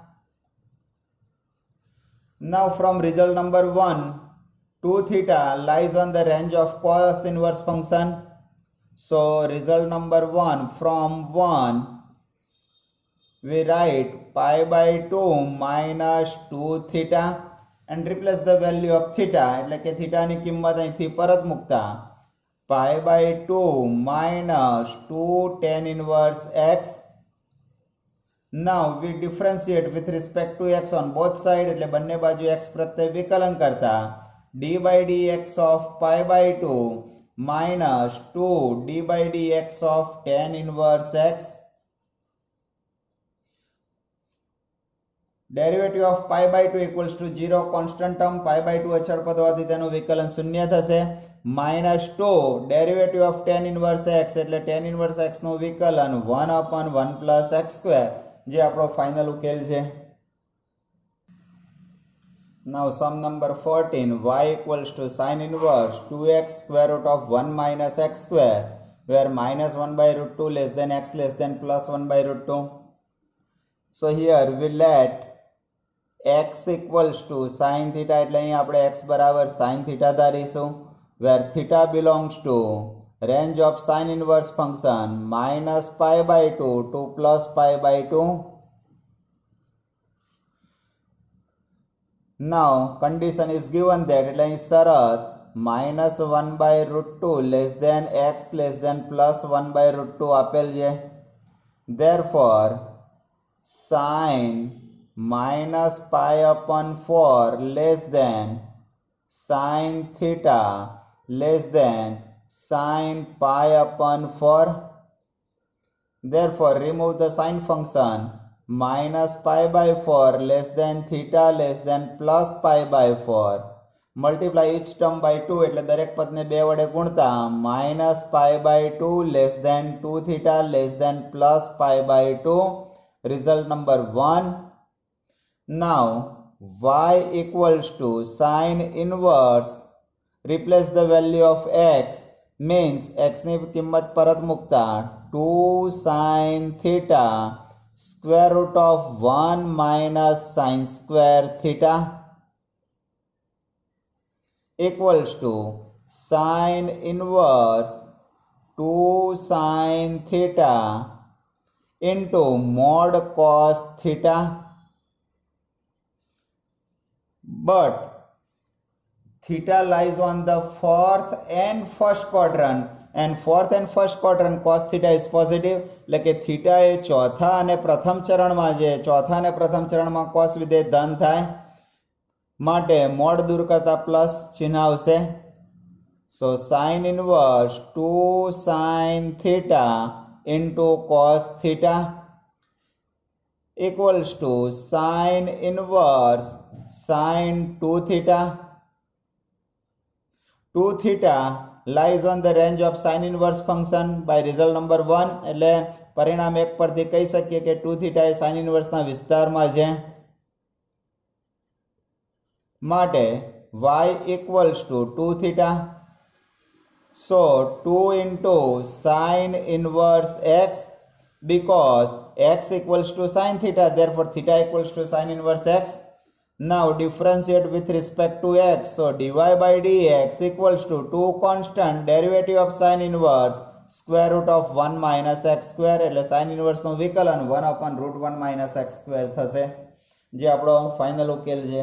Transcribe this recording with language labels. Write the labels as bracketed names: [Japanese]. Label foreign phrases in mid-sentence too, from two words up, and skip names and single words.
[English] Now from result number 1, 2 theta lies on the range of cos inverse function. So result number 1, from 1 we write pi by 2 minus 2 theta and replace the value of theta [Gujarati] એટલે કે theta ની કિંમત અહીંથી પરત મૂકતા [English] pi by 2 minus 2 tan inverse x. Now we differentiate with respect to x on both sides [Gujarati] એટલે બંને બાજુ x પ્રત્યે વિકલન કરતા [English] d by dx of pi by 2 minus 2 d by dx of tan inverse x. Derivative of pi by 2 equals to 0, constant term pi by 2 [Gujarati] અચળ પદ હોવાથી તેનું વિકલન શૂન્ય થશે. [English] minus 2 derivative of tan inverse x [Gujarati] એટલે tan inverse x નું વિકલન [English] 1 upon 1 plus x square [Gujarati] જે આપણો ફાઇનલ ઉકેલ છે. [English] Now sum number 14, y equals to sin inverse 2x square root of 1 minus x square where minus 1 by root 2 less than x less than plus 1 by root 2. So here we let x equals to sin theta [Gujarati] એટલે અહીં આપણે x બરાબર sin theta ધારીશું, [English] where theta belongs to range of sin inverse function minus pi by 2 to plus pi by 2. Now condition is given that [Gujarati] એટલે અહીં શરત [English] minus 1 by root 2 less than x less than plus 1 by root 2 [Gujarati] આપેલ છે. [English] Therefore sin minus pi upon 4 less than sin theta less than sin pi upon 4. Therefore remove the sin function minus pi by 4 less than theta less than plus pi by 4. Multiply each term by 2 [Gujarati] એટલે દરેક પદને 2 વડે ગુણતા [English] minus pi by 2 less than 2 theta less than plus pi by 2. Result number 1. Now y equals to sin inverse, replace the value of x, means [Gujarati] x ની કિંમત પરત મૂકતા [English] 2 sin theta square root of 1 minus sin square theta equals to sin inverse 2 sin theta into mod cos theta. But theta lies on the fourth and first quadrant, and fourth and first quadrant cos theta is positive, [Gujarati] એટલે કે theta એ ચોથા અને પ્રથમ ચરણમાં જે ચોથા અને પ્રથમ ચરણમાં cos વિધેય ધન થાય માટે મોડ દૂર કરતા પ્લસ ચિહ્ન આવશે. [English] So sin inverse 2 sin theta into cos theta equals to sin inverse sin 2 theta. 2 theta lies on the range of sin inverse function by result number 1. [Gujarati] એટલે પરિણામ 1 પરથી કહી શકીએ કે 2 theta એ [English] sin inverse [Gujarati] ના વિસ્તારમાં છે માટે [English] y equals to 2 theta. So 2 into sin inverse x, because x equals to sin theta, therefore theta equals to sin inverse x. Now differentiate with respect to x. So dy by dx equals to 2 constant derivative of sin inverse square root of 1 minus x square, [Gujarati] એટલે [English] sin inverse [Gujarati] નું વિકલન [English] 1 upon root 1 minus x square [Gujarati] થશે, જે આપણો ફાઇનલ ઉકેલ છે.